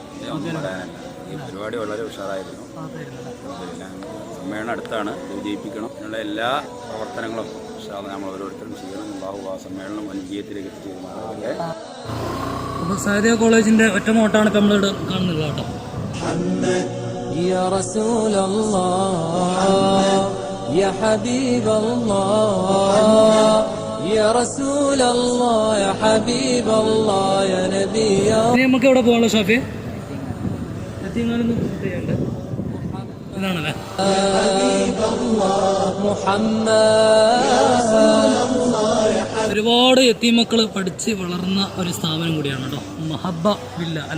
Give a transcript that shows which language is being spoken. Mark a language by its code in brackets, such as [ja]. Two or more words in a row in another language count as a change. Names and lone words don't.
[ml] ഈ പരിപാടി വളരെ ഉഷാറായിരുന്നു. സമ്മേളനം അടുത്താണ്, വിജയിപ്പിക്കണം എന്നുള്ള എല്ലാ പ്രവർത്തനങ്ങളും നമ്മൾ ഓരോരുത്തരും ചെയ്യണം. അല്ലാഹു ആ സമ്മേളനം വിജയത്തിലേക്ക് എത്തിച്ചേരുമാറാകട്ടെ. അപ്പോൾ സഅദിയ കോളേജിന്റെ ഒറ്റ നോട്ടാണ് ഇപ്പം നമ്മളിവിടെ കാണുന്നത് കേട്ടോ. [ar] يا رسول الله يا حبيب الله يا رسول الله يا حبيب الله يا نبي. [ml] ഇനി നമുക്ക് എവിടെ പോകാനുള്ള ഷാഫി? എത്തിങ്ങാനൊന്നും ചെയ്യണ്ട. ഇതാണല്ലേ. ഒരുപാട് യത്തീമക്കൾ പഠിച്ച് വളർന്ന ഒരു സ്ഥാപനം കൂടിയാണ് കേട്ടോ, മഹബ്ബ വില്ല അല്ലെ.